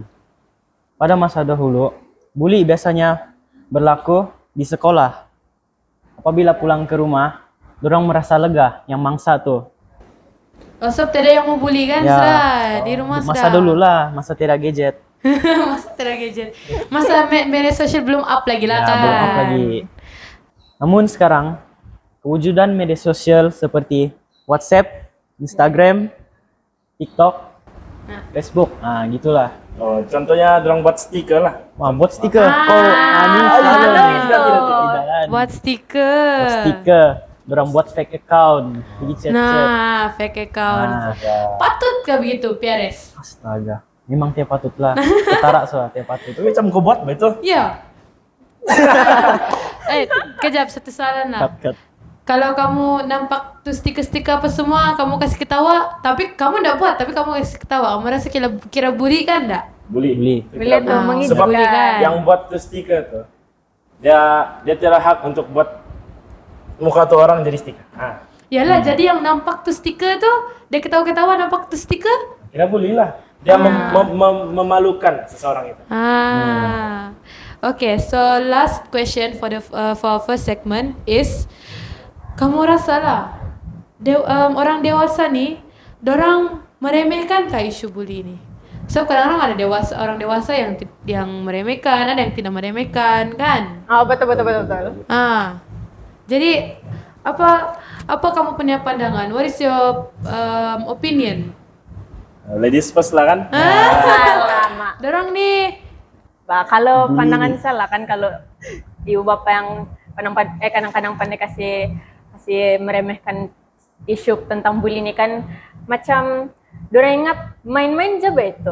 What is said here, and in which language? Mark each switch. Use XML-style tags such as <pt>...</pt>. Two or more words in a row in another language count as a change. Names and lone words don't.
<ms>Pada masa dahulu, bully biasanya berlaku di sekolah. Apabila pulang ke rumah, dorang merasa lega yang mangsa tuh. Oh, sob tidak yang mau bully kan? Ya. Sudah, di rumah sudah. Masa dulu lah, masa tidak gadget. Masa tidak gadget. Masa media sosial belum up lagi lah Ya, kan? belum up lagi. Namun sekarang, kewujudan media sosial seperti WhatsApp, Instagram, TikTok, Facebook, gitulah. Oh, contohnya dorang buat stiker lah. Wah, buat stiker. Ini salah. Tidak. Buat stiker. Buat stiker. Dorang buat</ms> <en>fake account,</en> <ms>jadi chat-chat. Nah,</ms> <en>fake account.</en> <ms>Nah, Patut kah begitu, Pieres? astaga. Memang tiap patut lah. Ketara soal tiap patut. Tapi macam kau buat betul. Iya. Kejap satu soalan lah. Cut. Kalau kamu nampak tuh stiker-stiker apa semua, kamu kasih ketawa, tapi kamu enggak buat, tapi kamu kasih ketawa. Kamu rasa kira bully kan enggak? Bully. Boleh tuh menghidupkan. Sebab Bully kan? yang buat tuh stiker tuh, dia tidak hak untuk buat muka tuh orang jadi stiker. Yalah, jadi yang nampak tuh stiker tuh, dia ketawa-ketawa nampak tuh stiker. Kira bully lah. Dia memalukan seseorang itu.</ms> <en>Okay, so last question for for first segment is,</en> <ms>kamu rasa lah orang dewasa nih, dorang meremehkan kah isu bully ini? So kadang-kadang ada orang dewasa yang meremehkan, ada yang tidak meremehkan kan? Oh, betul. Jadi apa kamu punya pandangan?</ms> <en>What is your opinion? Ladies first</en> <ms>lah kan? Lama. Dorang nih, Kalau pandangan saya lah kan, kalau ibu bapak yang kadang-kadang pandai kasih meremehkan isu tentang bully ini kan, macam dorang ingat main-main je itu.</ms>